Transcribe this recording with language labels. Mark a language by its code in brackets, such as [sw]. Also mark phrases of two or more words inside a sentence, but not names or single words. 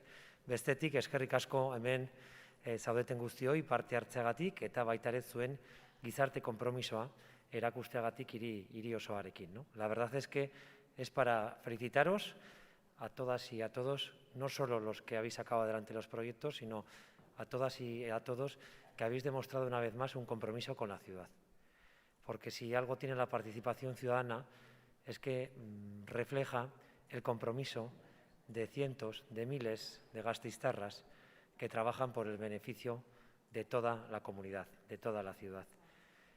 [eu] Bestetik, eskerrik asko hemen zaudeten guztioi parte hartzeagatik eta baita ere zuen gizarte konpromisoa erakusteagatik hiri osoarekin. [es] La verdad es que es para felicitaros a todas y a todos, no solo los que habéis sacado adelante los proyectos, sino a todas y a todos que habéis demostrado una vez más un compromiso con la ciudad. Porque si algo tiene la participación ciudadana es que refleja el compromiso de cientos, de miles de gasteiztarras que trabajan por el beneficio de toda la comunidad, de toda la ciudad.